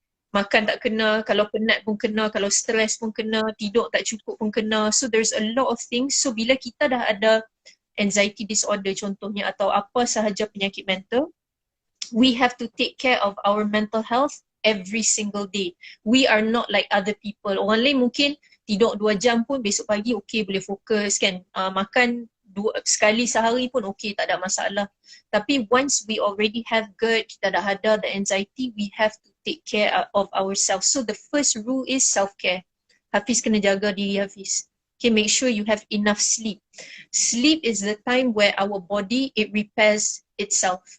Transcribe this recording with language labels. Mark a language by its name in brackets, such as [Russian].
[Malay] Makan tak kena, kalau penat pun kena, kalau stress pun kena, tidur tak cukup pun kena. [English] So there's a lot of things. [Malay] So bila kita dah ada anxiety disorder contohnya, atau apa sahaja penyakit mental, [English] we have to take care of our mental health every single day. We are not like other people. [Malay] Orang lain mungkin tidur 2 jam pun besok pagi okay, boleh fokus kan. Makan sekali sehari pun okay, tak ada masalah. [English] Tapi once we already have GERD, [Malay] kita dah ada [English] the anxiety, we have to take care of ourselves. So the first rule is self-care. [Malay] Hafiz kena jaga diri Hafiz. [English] Okay, make sure you have enough sleep. Sleep is the time where our body, it repairs itself.